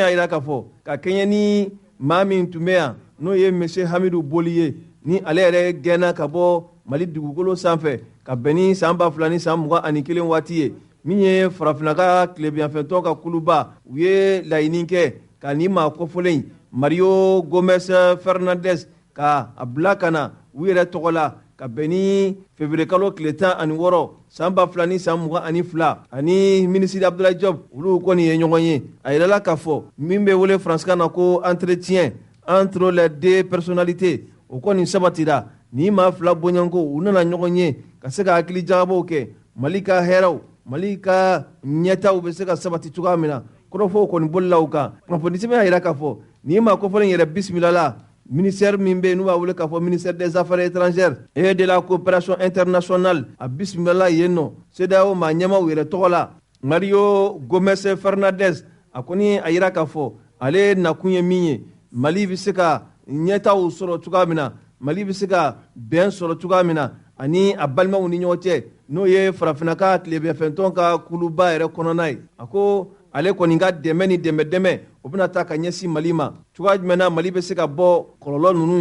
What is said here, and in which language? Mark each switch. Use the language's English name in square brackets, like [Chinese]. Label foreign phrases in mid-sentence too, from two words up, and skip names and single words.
[Bambara] y'a yira k'a fɔ ka kɛɲɛ ni maa min tun bɛ yan n'o ye monsieur Hamidu Boli ye ni ale yɛrɛ gɛnna ka bɔ Mali dugukolo sanfɛ ka bɛn ni san 2021 waati ye min ye farafinna ka tilebiyanfɛtɔn ka kuluba u ye laɲini kɛ ka nin maa kofɔlen Mario Gomes Fernandes ka a bila ka na u yɛrɛ tɔgɔ la ka bɛn ni février kalo tile 16 san 2022 ani minisiri Abdoulaye Diop olu kɔni ye ɲɔgɔn ye a yirala k'a fɔ min bɛ wele faransikan na ko [French] entretien entre les deux personnalités [Bambara] o kɔni sabatira ni maa fila bonyanko u nana ɲɔgɔn ye ka se ka hakili jagabaw kɛ Mali ka hɛrɛw Mali ka ɲɛtaw bɛ se ka sabati cogoya min na kɔrɔfɔw kɔni bolila u kan kunnafoni sɛbɛn y'a yira k'a fɔ ni maa kɔfɔlen yɛrɛ bisimila la ministère min bɛ n'u b'a wele k'a fɔ [French] ministère des affaires étrangères et de la coopération internationale [Bambara] a bisimila yen nɔ CEDEAO maa ɲɛmaw yɛrɛ tɔgɔ la Mario Gomes Fernandes a kɔni a yira k'a fɔ ale nakun ye min ye Mali bɛ se ka ɲɛtaw sɔrɔ cogoya min na Mali bɛ se ka bɛn sɔrɔ cogoya min na ani a balimaw ni ɲɔgɔn cɛ n'o ye farafinna ka tilebinyanfɛntɔn ka kuluba yɛrɛ kɔnɔna ye a ko ale kɔni ka dɛmɛ ni dɛmɛ o bɛna taa ka ɲɛsin Mali ma cogoya jumɛn na Mali bɛ se ka bɔ kɔlɔlɔ ninnu